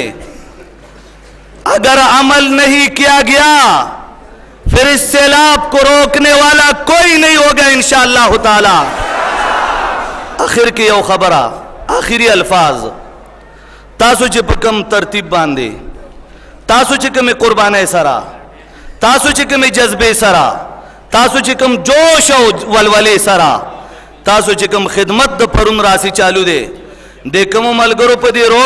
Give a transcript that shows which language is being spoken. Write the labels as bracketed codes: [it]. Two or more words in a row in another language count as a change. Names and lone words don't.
[ur] اگر عمل نہیں کیا گیا پھر اس سیلاب کو روکنے والا کوئی نہیں ہوگا [ar] انشاءاللہ تعالی [ps] آخر کی یو خبرہ آخری الفاظ تاسو چې په کوم ترتیب باندې تاسو چې کوم قربانۍ سره تاسو چې کوم جذبې سره تاسو چې کوم جوش او ولولې سره تاسو چې کوم خدمت د پرون راسي چالو دی د کوم ملګرو په دې روډ